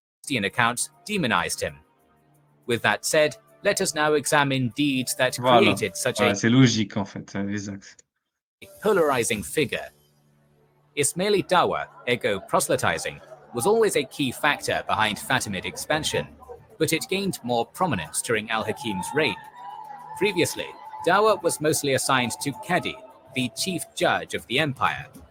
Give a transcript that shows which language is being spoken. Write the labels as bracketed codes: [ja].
[en] Accounts demonized him. With that said, let us now examine deeds that [fr] Voilà. [en] created such [fr] Ouais, c'est logique, en fait, les actes. [en] a polarizing figure. Ismaili Dawa, ego proselytizing, was always a key factor behind Fatimid expansion, but it gained more prominence during al-Hakim's reign. Previously, Dawa was mostly assigned to Qadi, the chief judge of the empire.